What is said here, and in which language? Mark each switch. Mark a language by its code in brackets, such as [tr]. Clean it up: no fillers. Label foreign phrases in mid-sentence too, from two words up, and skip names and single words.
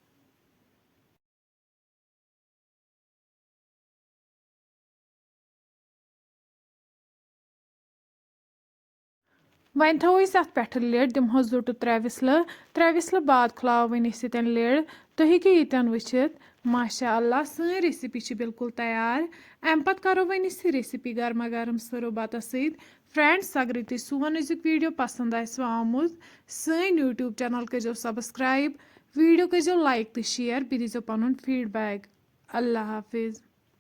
[ks] वन थो अत पे लिड दिमो जुट 3 विसल बाद खुलाव वन लिड तुम हेको यन वुचित माशाअल्लाह सन रेसिपी बिल्कुल तैयार। अम पे करो वन रेसिपी गर्मा गर्म सर्व बतस फ्रेंड्स अगर तुम सोन अजुक वीडियो पसंद आमुत सन यूट्यूब चैनल करो सब्सक्राइब वीडियो करो लाइक तो शेयर बी दीजो पन फीडबैक। [ur] اللہ حافظ.